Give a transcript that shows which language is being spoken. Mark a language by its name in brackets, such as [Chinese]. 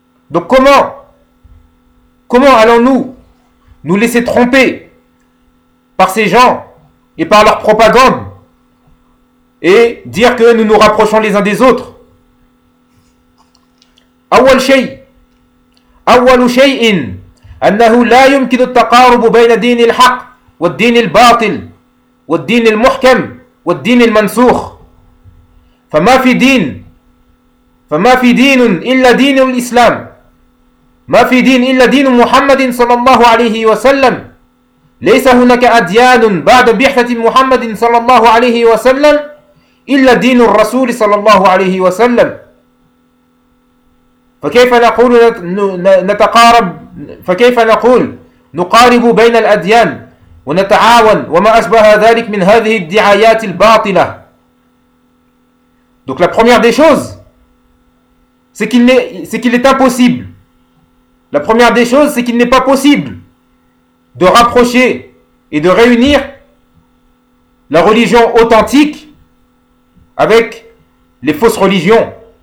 [French] Donc comment allons-nous nous laisser tromper par ces gens et par leur propagande et dire que nous nous rapprochons les uns des autres? [Arabic] أول شيء أنه لا يمكن التقارب بين دين الحق والدين الباطل والدين المحكم والدين المنسوخ فما في دين إلا دين الإسلام ما في دين إلا دين محمد صلى الله عليه وسلم ليس هناك أديان بعد بعثة محمد صلى الله عليه وسلم إلا دين الرسول صلى الله عليه وسلم فكيف نقول نقارب بين الأديان ونتعاون وما أشبه ذلك من هذه الدعايات الباطلة. [French] Donc la première des choses, c'est qu'il est impossible. La première des choses, c'est qu'il n'est pas possible de rapprocher et de réunir la religion authentique avec les fausses religions.